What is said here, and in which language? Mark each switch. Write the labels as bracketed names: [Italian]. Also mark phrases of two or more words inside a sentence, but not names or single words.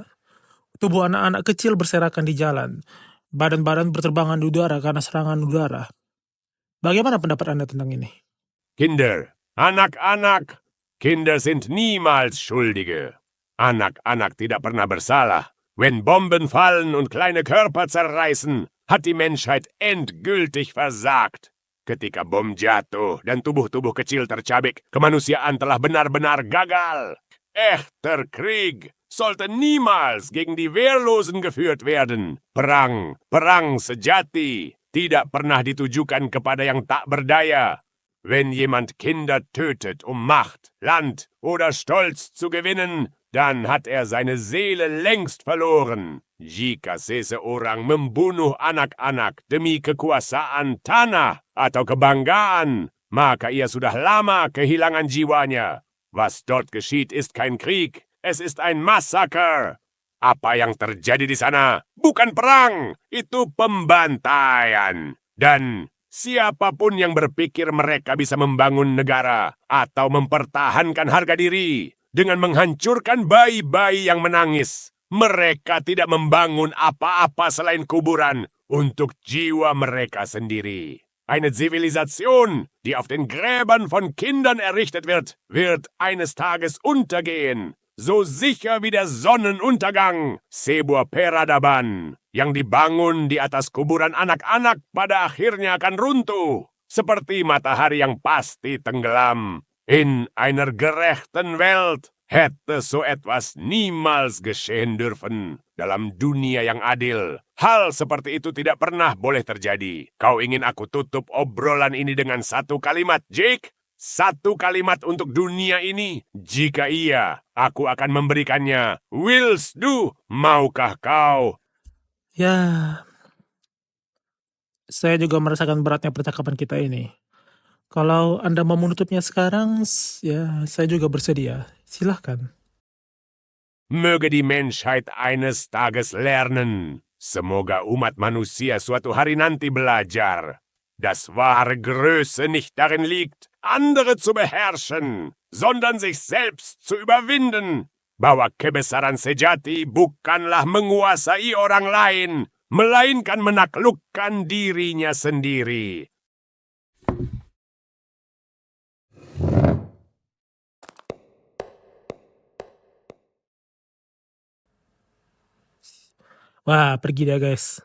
[Indonesian] Tubuh anak-anak kecil berserakan di jalan. Badan-badan berterbangan di udara karena serangan udara. Bagaimana pendapat Anda tentang ini? [German] Kinder, anak-anak, Kinder sind niemals Schuldige. [Indonesian] Anak-anak tidak pernah bersalah. [German] Wenn Bomben fallen und kleine Körper zerreißen, hat die Menschheit endgültig versagt. [Indonesian] Ketika bom jatuh dan tubuh-tubuh kecil tercabik, kemanusiaan telah benar-benar gagal. [German] Echter Krieg sollte niemals gegen die Wehrlosen geführt werden. [Indonesian] Perang sejati, tidak pernah ditujukan kepada yang tak berdaya. [German] Wenn jemand Kinder tötet, um Macht, Land oder Stolz zu gewinnen, dann hat er seine Seele längst verloren. [Indonesian] Jika seseorang membunuh anak-anak demi kekuasaan tanah atau kebanggaan, maka ia sudah lama kehilangan jiwanya. [German] Was dort geschieht ist kein Krieg, es ist ein Massaker. [Indonesian] Apa yang terjadi di sana bukan perang, itu pembantaian. Dan siapapun yang berpikir mereka bisa membangun negara atau mempertahankan harga diri dengan menghancurkan bayi-bayi yang menangis, mereka tidak membangun apa-apa selain kuburan untuk jiwa mereka sendiri. [German] Eine Zivilisation, die auf den Gräbern von Kindern errichtet wird, wird eines Tages untergehen. So sicher wie der Sonnenuntergang, [Indonesian] Sebuah Peradaban, yang dibangun di atas kuburan anak-anak pada akhirnya akan runtuh, seperti matahari yang pasti tenggelam. [German] In einer gerechten Welt hätte so etwas niemals geschehen dürfen. [Indonesian] Dalam dunia yang adil, hal seperti itu tidak pernah boleh terjadi. Kau ingin aku tutup obrolan ini dengan satu kalimat, Jake? Satu kalimat untuk dunia ini? Jika iya, aku akan memberikannya. [German] Willst du? [Indonesian] Maukah kau? Ya, saya juga merasakan beratnya percakapan kita ini. Kalau Anda mau menutupnya sekarang, ya saya juga bersedia. Silahkan. [German] Möge die Menschheit eines Tages lernen. [Indonesian] Semoga umat manusia suatu hari nanti belajar. [German] Dass wahre Größe nicht darin liegt, andere zu beherrschen, sondern sich selbst zu überwinden. [Indonesian] Bahwa kebesaran sejati bukanlah menguasai orang lain, melainkan menaklukkan dirinya sendiri. Wah, pergi dia guys.